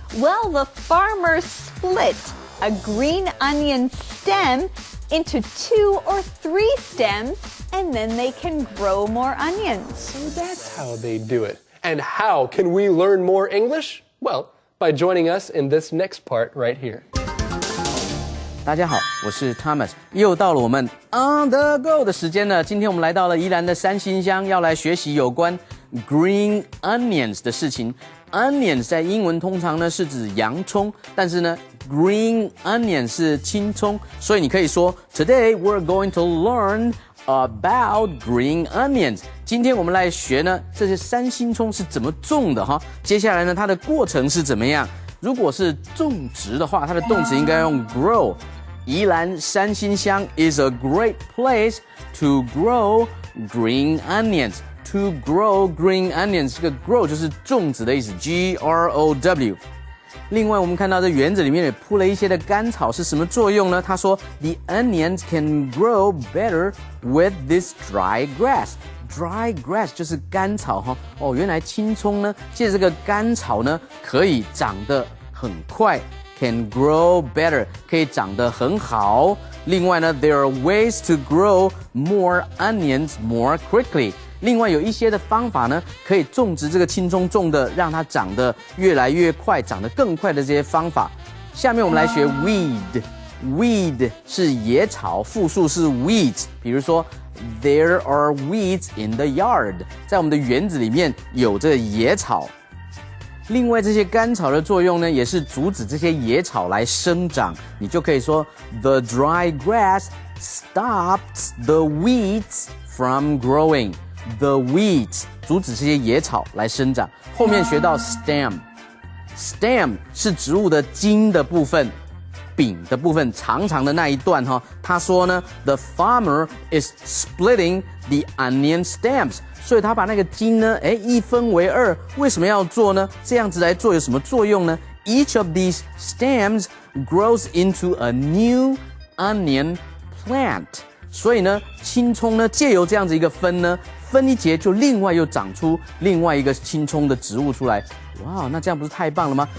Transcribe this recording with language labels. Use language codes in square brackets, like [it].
[en] Well, the farmers split a green onion stem into 2 or 3 stems, and then they can grow more onions. So that's how they do it. And how can we learn more English? Well, by joining us in this next part right here. [zh] 大家好，我是 Thomas， 又到了我们 On the Go 的时间了。今天我们来到了宜兰的三星乡，要来学习有关 green onions 的事情。 Onions 在英文通常呢是指洋葱，但是呢 green onion 是青葱，所以你可以说 [en] Today we're going to learn about green onions。 [zh] 今天我们来学呢这些三星葱是怎么种的哈。接下来呢它的过程是怎么样？如果是种植的话，它的动词应该用 grow。 [en] 宜兰三星乡 is a great place to grow green onions. To grow green onions， [zh] 这个 grow 就是种植的意思 ，G-R-O-W。另外，我们看到这园子里面也铺了一些的甘草，是什么作用呢？他说 [en] ，The onions can grow better with this dry grass。Dry grass [zh] 就是甘草哈。哦，原来青葱呢，借这个甘草呢，可以长得很快。 [en] Can grow better， [zh] 可以长得很好。另外呢 [en] ，there are ways to grow more onions more quickly。 [zh] 另外有一些的方法呢，可以种植这个青葱，种的让它长得越来越快，长得更快的这些方法。下面我们来学 weed。Weed 是野草，复数是 weeds。比如说 ， [en] There are weeds in the yard， [zh] 在我们的园子里面有这个野草。另外，这些甘草的作用呢，也是阻止这些野草来生长。你就可以说 [en] ，The dry grass stops the weeds from growing。The weeds [zh] 阻止这些野草来生长。后面学到 stem 是植物的茎的部分，柄的部分，长长的那一段哈。他说呢 [en] ，The farmer is splitting the onion stems。 [zh] 所以他把那个茎呢，一分为二，为什么要做呢？这样子来做有什么作用呢 ？ [en] Each of these stems grows into a new onion plant。 [zh] 所以呢，青葱呢，借由这样子一个分一节就另外又长出另外一个青葱的植物出来。哇，那这样不是太棒了吗？